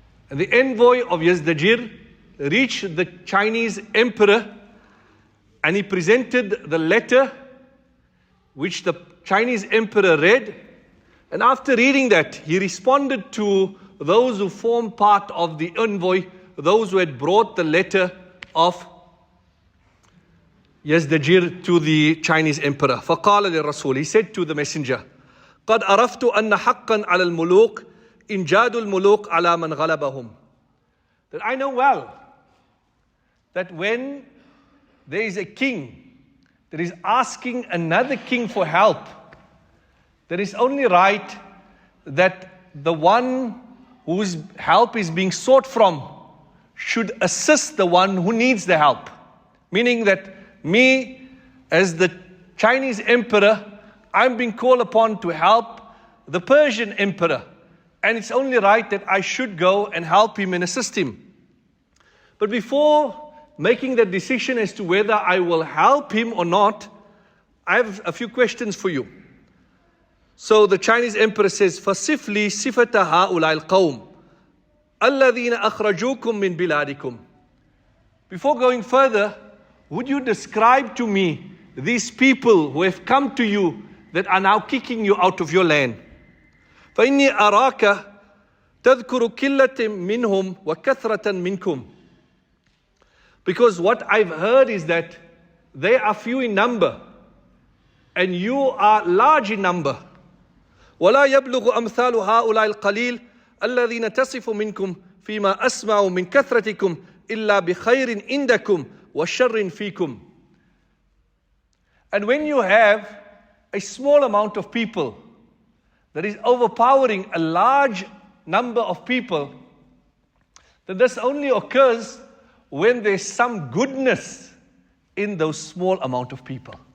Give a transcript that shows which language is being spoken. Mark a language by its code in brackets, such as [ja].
[en] And the envoy of Yazdajir reached the Chinese emperor, and he presented the letter which the Chinese emperor read. And after reading that, he responded to those who formed part of the envoy, those who had brought the letter of Yazdajir to the Chinese emperor. [ar] فَقَالَ لِلرَّسُولِ. [en] He said to the messenger, [ar] قَدْ أَرَفْتُ أَنَّ حَقًّا عَلَى الْمُلُوكِ إِنْجَادُ الْمُلُوكِ عَلَى مَنْ غَلَبَهُم. [en] That I know well that when there is a king that is asking another king for help, that is only right that the one whose help is being sought from should assist the one who needs the help. Meaning that me, as the Chinese emperor, I'm being called upon to help the Persian emperor. And it's only right that I should go and help him and assist him. But before making that decision as to whether I will help him or not, I have a few questions for you. So the Chinese emperor says, [ar] فَصِفْ لِي صِفَةَ هَؤُلَاءِ الْقَوْمِ الَّذِينَ أَخْرَجُوكُم مِّن بِلَادِكُمْ. [en] Before going further, would you describe to me these people who have come to you that are now kicking you out of your land? [ar] فَإِنِّي أَرَاكَ تَذْكُرُ كِلَّةٍ مِّنْهُمْ وَكَثْرَةً مِّنْكُمْ. [en] Because what I've heard is that they are few in number, and you are large in number. [ar] ولا يبلغ أمثال هؤلاء القليل الذين تصف منكم فيما أسمع من كثرتكم إلا بخير عندكم وشر فيكم. [en] And when you have a small amount of people that is overpowering a large number of people, then this only occurs when there's some goodness in those small amount of people.